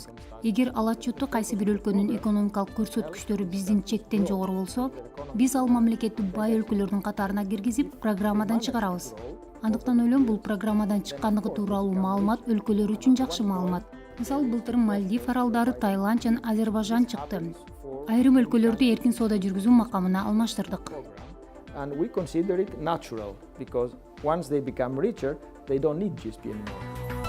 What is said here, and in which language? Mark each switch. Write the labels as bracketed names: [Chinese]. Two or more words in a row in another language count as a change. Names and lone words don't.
[Kyrgyz] Эгер ал отчетту кайсы бир өлкөнүн экономикалык көрсөткүчтөрү биздин чектен жогору болсо, биз ал мамлекетти бай өлкөлөрдүн катарына киргизип, программадан чыгарабыз. Андыктан ойлойм, бул программадан чыккандыгы тууралуу маалымат өлкөлөр үчүн жакшы маалымат. Мисалы, былтыр Мальдив аралдары, Таиланд жана Азербайжан чыкты. Айрым өлкөлөрдү эркин соода жүргүзүү макамына алмаштырдык. [English] And we consider it natural because once they become richer, they don't need GSP anymore.